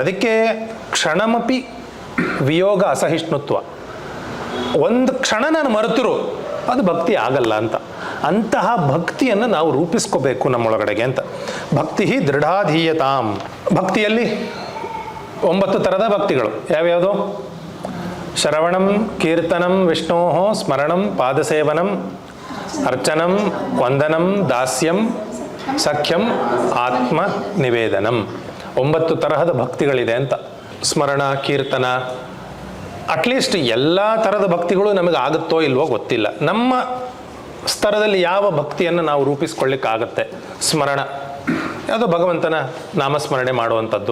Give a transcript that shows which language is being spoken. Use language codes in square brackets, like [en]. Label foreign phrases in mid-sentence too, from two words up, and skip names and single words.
[kn] ಅದಕ್ಕೆ [sa] ಕ್ಷಣಮಪಿ ವಿಯೋಗ ಅಸಹಿಷ್ಣುತ್ವ, [kn] ಒಂದು ಕ್ಷಣ ನಾನು ಮರೆತರು ಅದು ಭಕ್ತಿ ಆಗಲ್ಲ ಅಂತ. ಅಂತಹ ಭಕ್ತಿಯನ್ನು ನಾವು ರೂಪಿಸ್ಕೋಬೇಕು ನಮ್ಮೊಳಗಡೆಗೆ ಅಂತ. [sa] ಭಕ್ತಿ ದೃಢಾಧೀಯತಾಂ. [kn] ಭಕ್ತಿಯಲ್ಲಿ 9 ಥರದ ಭಕ್ತಿಗಳು ಯಾವ್ಯಾವುದು? [sa] ಶ್ರವಣಂ, ಕೀರ್ತನಂ, ವಿಷ್ಣೋ ಸ್ಮರಣಂ, ಪಾದಸೇವನಂ, ಅರ್ಚನಂ, ವಂದನಂ, ದಾಸ್ಯಂ, ಸಖ್ಯಂ, ಆತ್ಮ ನಿವೇದನಂ. [kn] 9 ತರಹದ ಭಕ್ತಿಗಳಿದೆ ಅಂತ. ಸ್ಮರಣ, ಕೀರ್ತನ, ಅಟ್ಲೀಸ್ಟ್ ಎಲ್ಲ ಥರದ ಭಕ್ತಿಗಳು ನಮಗೆ ಆಗುತ್ತೋ ಇಲ್ವೋ ಗೊತ್ತಿಲ್ಲ. ನಮ್ಮ ಸ್ತರದಲ್ಲಿ ಯಾವ ಭಕ್ತಿಯನ್ನು ನಾವು ರೂಪಿಸ್ಕೊಳ್ಳಿಕ್ಕಾಗತ್ತೆ? ಸ್ಮರಣ, ಯಾವುದೋ ಭಗವಂತನ ನಾಮಸ್ಮರಣೆ ಮಾಡುವಂಥದ್ದು.